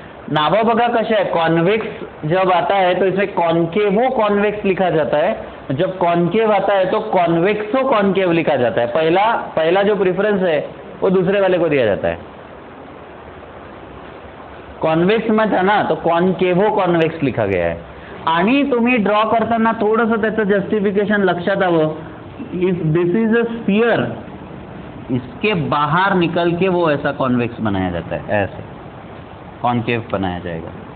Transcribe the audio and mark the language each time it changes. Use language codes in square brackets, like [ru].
[mr] नावं बघा कशा आहे, [hi] कॉन्वेक्स जब आता है तो इसे कॉन्केवो कॉन्वेक्स लिखा जाता है, जब कॉन्केव आता है तो कॉन्वेक्सो कॉन्केव लिखा जाता है. पहला जो प्रेफरेंस है वो दूसरे वाले को दिया जाता है. कॉन्वेक्स में था ना तो कॉन्केवो कॉन्वेक्स लिखा गया है. [mr] आणि तुम्ही ड्रॉ करताना थोडंसं त्याचं जस्टिफिकेशन लक्षात आलं. [en] if this is a sphere, [hi] इसके बाहर निकल के वो ऐसा कॉन्वेक्स बनाया जाता है, ऐसे कॉन्केव बनाया जाएगा.